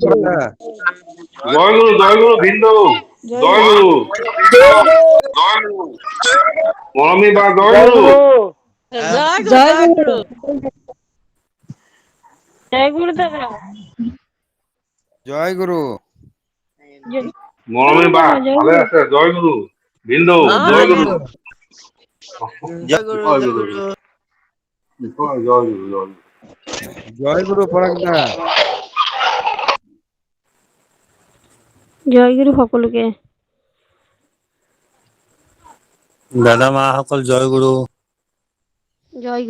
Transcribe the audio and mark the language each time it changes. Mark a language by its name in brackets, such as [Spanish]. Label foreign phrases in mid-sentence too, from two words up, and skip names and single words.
[Assamese] জয় গুরু। জয় গুরু বিন্দু। জয় গুরু। জয় গুরু। মৰমী বা জয় গুরু। জয় গুরু জয় গুরু দাদা জয় গুরু মৰমী বা ভালে আছে? জয় গুরু। বিন্দু জয় গুরু। জয় গুরু। জয় গুরু। জয় গুরু। জয় গুরু পরাগদা জয় গুরু সকলোকে দাদা মাসকল জয় গুৰু। জয়